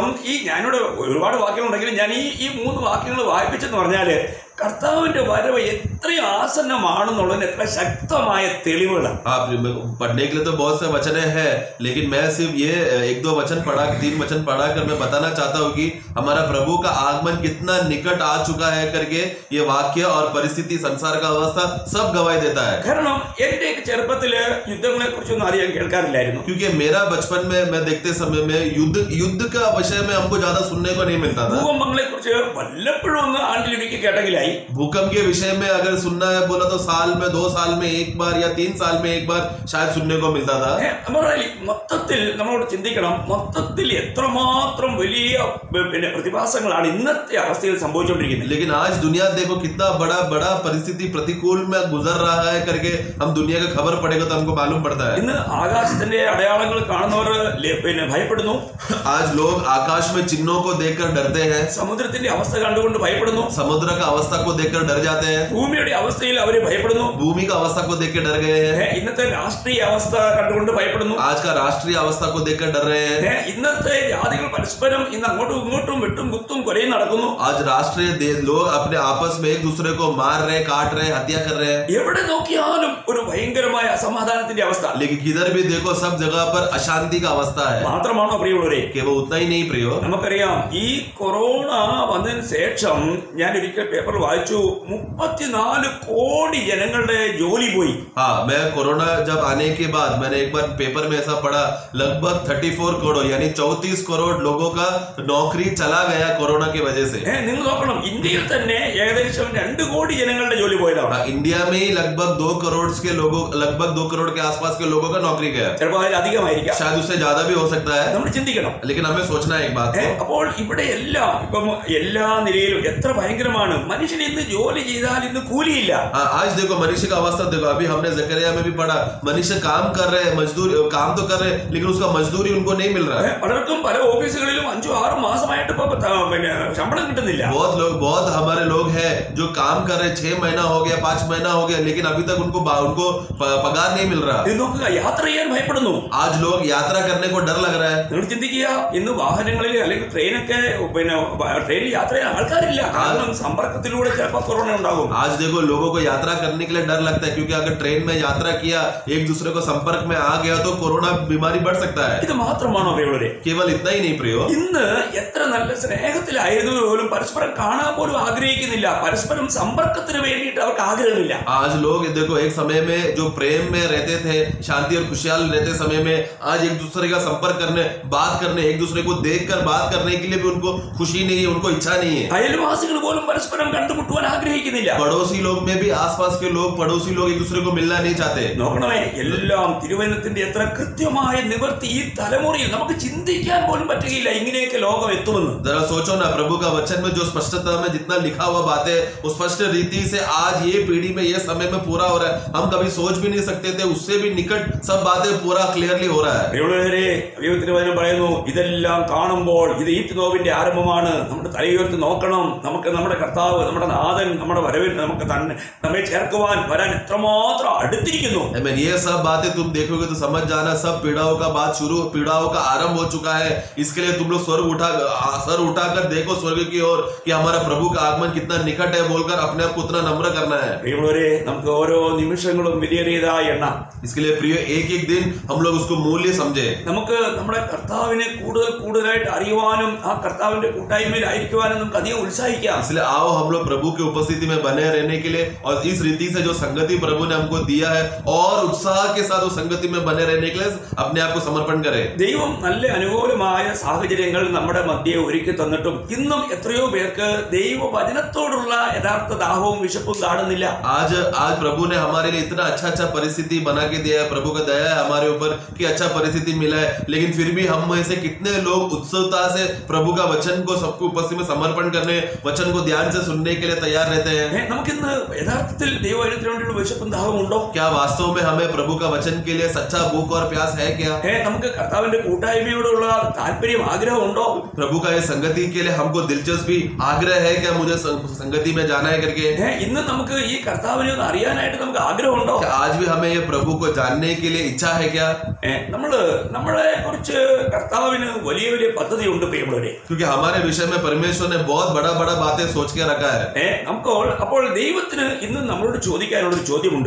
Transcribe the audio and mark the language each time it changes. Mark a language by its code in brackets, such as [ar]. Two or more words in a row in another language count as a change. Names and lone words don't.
[ml] ഞാനിവിടെ ഒരുപാട് വാക്യങ്ങളുണ്ടെങ്കിലും ഞാൻ ഈ 3 വാക്യങ്ങൾ വായിപ്പിച്ചെന്ന് പറഞ്ഞാല് കർത്താവിന്റെ വരവ് ഇത്രയും ആസന്നമാണെന്നുള്ളതിന് എത്ര ശക്തമായ തെളിവുകളാണ്. [hi] आप पढ़ने के लिए तो बहुत से वचन है, लेकिन मैं सिर्फ ये 1-2 वचन पढ़ा, 3 वचन पढ़ा कर मैं बताना चाहता हूँ कि हमारा प्रभु का आगमन कितना निकट आ चुका है करके ये वाक्य और परिस्थिति, संसार का अवस्था सब गवाही देता है. [ml] കാരണം എന്റെ ചെറുപ്പത്തില് യുദ്ധങ്ങളെ കുറിച്ചൊന്നും അധികം കേൾക്കാറില്ലായിരുന്നു. [hi] क्योंकि मेरा बचपन में मैं देखते समय में युद्ध का विषय में हमको ज्यादा सुनने को नहीं मिलता था. [ml] ഭൂകമ്പങ്ങളെ കുറിച്ച് വല്ലപ്പോഴും ഒന്ന് ആണ്ടിലൊരിക്കൽ കേട്ടെങ്കിലായി. [hi] भूकंप के विषय में अगर सुनना है बोला तो साल में 2 साल में एक बार या 3 साल में एक बार शायद सुनने को मिलता था. [ml] മൊത്തത്തിൽ നമ്മളോട് ചിന്തിക്കണം, മൊത്തത്തിൽ എത്രമാത്രം വലിയ പ്രതിഭാസങ്ങളാണ് ഇന്നത്തെ അവസ്ഥയിൽ സംഭവിച്ചുകൊണ്ടിരിക്കുന്നത്. [hi] लेकिन आज दुनिया देखो कितना बड़ा परिस्थिति प्रतिकूल में गुजर रहा है करके हम दुनिया का खबर पड़ेगा तो हमको मालूम पड़ता है. [ml] ഇന്ന് ആകാശത്തിന്റെ അടയാളങ്ങൾ കാണുന്നവർ ഭയപ്പെടുന്നു. [hi] आज लोग आकाश में चिन्हों को देखकर डरते हैं. [ml] സമുദ്രത്തിന്റെ അവസ്ഥ കണ്ടുകൊണ്ട് ഭയപ്പെടുന്നു. [hi] समुद्र का अवस्था को देखकर डर जाते हैं. [ml] ഭൂമിയുടെ അവസ്ഥയിൽ അവര് ഭയപ്പെടുന്നു. [hi] भूमि का अवस्था को देख के डर गए हैं. [ml] ഇന്നത്തെ രാഷ്ട്രീയ അവസ്ഥ കണ്ടുകൊണ്ട് ഭയപ്പെടുന്നു. [hi] आज का राष्ट्रीय अवस्था को देखकर डर रहे हैं. [ml] ഇന്നത്തെ ജാതികൾ പരസ്പരം ഇന്ന് അങ്ങോട്ടും ഇങ്ങോട്ടും വെട്ടും കുത്തും കൊലയും നടക്കുന്നു. [hi] आज राष्ट्रीय लोग अपने आपस में एक दूसरे को मार रहे, काट रहे, हत्या कर रहे हैं. [ml] എവിടെ നോക്കിയാലും ഒരു ഭയങ്കരമായ അസമാധാനത്തിന്റെ അവസ്ഥ. [hi] लेकिन किधर भी देखो सब जगह पर अशांति का अवस्था है. [ml] മാത്രമാണോ പ്രിയമുള്ളവരെ? [hi] केवल उतना ही नहीं प्रियो. [ml] നമുക്കറിയാം ഈ കൊറോണ വന്നതിന് ശേഷം ഞാൻ ഒരിക്കൽ പേപ്പറിൽ വായിച്ചു 34 കോടി ജനങ്ങളുടെ ജോലി പോയി. [hi] हाँ, मैं कोरोना जब आने के बाद मैंने एक बार पेपर में ऐसा पढ़ा, लगभग 34 करोड़ यानी 34 करोड़ लोगों का नौकरी चला गया कोरोना की वजह से. [ml] നിങ്ങൾ നോക്കണം, ഇന്ത്യയിൽ തന്നെ ഏകദേശം 2 കോടി ജനങ്ങളുടെ ജോലി പോയതാണ്. [hi] इंडिया में ही लगभग 2 करोड़ के आसपास के लोगों का नौकरी गया. [ml] ചിലപ്പോൾ അതിൽ അധികമായിരിക്കാം, [hi] शायद उससे ज्यादा भी हो सकता है. [ml] നമ്മൾ ചിന്തിക്കണം. [hi] लेकिन हमें सोचना है एक बात. [ml] അപ്പോൾ ഇവിടെ എല്ലാം ഇപ്പം എല്ലാ നിലയിലും എത്ര ഭയങ്കരമാണ്. മനുഷ്യൻ ഇന്ന് ജോലി ചെയ്താൽ ഇന്ന് കൂലിയില്ല. [hi] आज देखो मनुष्य का अवस्था देखो. अभी हमने जकरिया में भी पढ़ा, मनुष्य काम कर रहे हैं, मजदूर काम तो कर रहे हैं, लेकिन उसका मजदूरी उनको नहीं मिल रहा है. [ml] പലർക്കും പല ഓഫീസുകളിലും 5-6 മാസമായിട്ട് ഇപ്പൊ ശമ്പളം കിട്ടുന്നില്ല. [hi] बहुत हमारे लोग हैं जो काम कर रहे हैं, 6 महीना हो गया, 5 महीना हो गया, लेकिन अभी तक उनको पगार नहीं मिल रहा. [ml] നോക്കുക, യാത്ര ചെയ്യാൻ ഭയപ്പെടുന്നു. [hi] आज लोग यात्रा करने को डर लग रहा है. [ml] നിങ്ങൾ ചിന്തിക്കുക, ഇന്ന് വാഹനങ്ങളിൽ അല്ലെങ്കിൽ ട്രെയിനൊക്കെ ട്രെയിനിൽ യാത്ര ചെയ്യാൻ ആൾക്കാരില്ല. കാരണം സമ്പർക്കത്തിലൂടെ ചിലപ്പോൾ കൊറോണ ഉണ്ടാകും. [hi] आज देखो लोगों को यात्रा करने के लिए डर लगता है, क्योंकि अगर ट्रेन में यात्रा किया, एक दूसरे को संपर्क में आ गया तो कोरोना बीमारी बढ़ सकता है. [ml] ഇത് മാത്രമാണോ പ്രിയമുള്ളവരെ? [hi] केवल इतना ही नहीं प्रियो. [ml] ഇന്ന് എത്ര നല്ല സ്നേഹത്തിലായിരുന്നു പോലും പരസ്പരം കാണാൻ പോലും ആഗ്രഹിക്കുന്നില്ല. പരസ്പരം സമ്പർക്കത്തിന് വേണ്ടിയിട്ട് അവർക്ക് ആഗ്രഹമില്ല. [hi] आज लोग देखो एक समय में जो प्रेम में रहते थे, शांति और खुशहाल रहते समय में आज एक दूसरे का संपर्क करने, बात करने, एक दूसरे को देखकर बात करने के लिए भी उनको खुशी नहीं है, उनको इच्छा नहीं है. [ml] അയൽവാസികൾ പോലും പരസ്പരം കണ്ടുമുട്ടുവാൻ ആഗ്രഹിക്കുന്നില്ല. [hi] पड़ोसी लोग में भी आसपास के लोग, पड़ोसी लोग एक दूसरे को मिलना नहीं चाहते. [ml] നോക്കണമേ, എല്ലാം തിരുവചനത്തിന്റെ എത്ര കൃത്യമായ നിവർത്തി ഈ തലമുറയിൽ നമുക്ക് ചിന്തിക്കാൻ പോലും പറ്റുകയില്ല ഇങ്ങനെയൊക്കെ ലോകം എത്തുമെന്ന്. [hi] जरा सोचो ना, प्रभु का वचन में जो स्पष्टता में जितना लिखा हुआ बातें उस स्पष्ट रीति से आज ये पीढ़ी में ये समय में पूरा हो रहा है. हम कभी सोच भी नहीं सकते थे, उससे भी निकट सब बातें पूरा क्लियरली हो रहा है. [ml] ദൈവത്തിന്റെ വചനം പറയുന്നു, ഇതെല്ലാം കാണുമ്പോൾ ഇത് ഈറ്റുനോവിന്റെ ആരംഭമാണ്. നമ്മുടെ തലയുയർത്തി നോക്കണം. നമുക്ക് നമ്മുടെ കർത്താവ്, നമ്മുടെ നാഥൻ, നമ്മുടെ വരവിൽ നമുക്ക് നമ്മെ ചേർക്കുവാൻ വരാൻ എത്രമാത്രം അടുത്തിരിക്കുന്നു. [hi] ये सब बातें तुम देखोगे तो समझ जाना, सब पीड़ाओं का आरंभ हो चुका है. इसके लिए तुम लोग सर उठाकर देखो स्वर्ग की ओर कि हमारा प्रभु का आगमन कितना निकट है बोलकर अपने आप को उतना नम्र करना है. [ml] നമുക്ക് ഓരോ നിമിഷങ്ങളും വിലയേറിയതായ എണ്ണ. [hi] इसके लिए प्रिय एक दिन हम लोग उसको मूल्य समझे. [ml] നമുക്ക് നമ്മുടെ കർത്താവിനെ കൂടുതലായിട്ട് അറിയുവാനും ആ കർത്താവിന്റെ കൂട്ടായ്മയിലായിരിക്കുവാനും നമുക്ക് അധികം ഉത്സാഹിക്കാം. [hi] इसलिए आओ हम लोग प्रभु की उपस्थिति में बने रहने के लिए और इस रीति से जो संगति प्रभु ने हमको दिया है और उत्साह के साथ उस संगति में बने रहने के लिए अपने आप को समर्पण करें. [ml] ദൈവം നല്ല അനുകൂലമായ സാഹചര്യങ്ങൾ നമ്മുടെ മധ്യേ ഒരുക്കി തന്നിട്ടും ഇന്നും എത്രയോ പേർക്ക് ദൈവവചനത്തോടുള്ള യഥാർത്ഥ ദാഹവും വിശപ്പും കാണുന്നില്ല. [hi] आज प्रभु ने हमारे लिए इतना अच्छा परिस्थिति बना के दिया है. प्रभु का दया है हमारे ऊपर कि अच्छा परिस्थिति मिला है, लेकिन फिर भी हम में से कितने लोग उत्सुकता से प्रभु का वचन को सबको उपस्थिति में समर्पण करने, वचन को ध्यान से सुनने के लिए तैयार रहते हैं. [ml] നമുക്കിന്ന് യഥാർത്ഥത്തിൽ ദൈവവചനത്തിന് വേണ്ടിയുള്ള വിശപ്പും ദാഹവും ഉണ്ടോ? [hi] क्या वास्तव में हमें प्रभु का वचन के लिए सच्चा भूख और प्यास है क्या? [ml] നമുക്ക് കർത്താവിന്റെ കൂട്ടായ്മയോടുള്ള താല്പര്യം ആഗ്രഹം ഉണ്ടോ? [hi] प्रभु का ये संगति के लिए हमको दिलचस्पी आग्रह है क्या, मुझे संगति में जाना है करके? [ml] ഇന്ന് നമുക്ക് ഈ കർത്താവിനെ ഒന്ന് അറിയാനായിട്ട് നമുക്ക് ആഗ്രഹമുണ്ടോ? [hi] आज भी हमें ये प्रभु को जानने के लिए इच्छा है क्या? [ml] നമ്മളെ കുറിച്ച് കർത്താവിന് വലിയ വലിയ പദ്ധതിയുണ്ട് പ്രിയമുള്ളവരെ. [hi] क्योंकि हमारे विषय में परमेश्वर ने बहुत बड़ा बड़ा बातें सोच के रखा है. [ml] അപ്പോൾ ദൈവത്തിന് ഇന്ന് നമ്മളോട് ചോദിക്കാനുള്ള ഒരു ചോദ്യമുണ്ട്.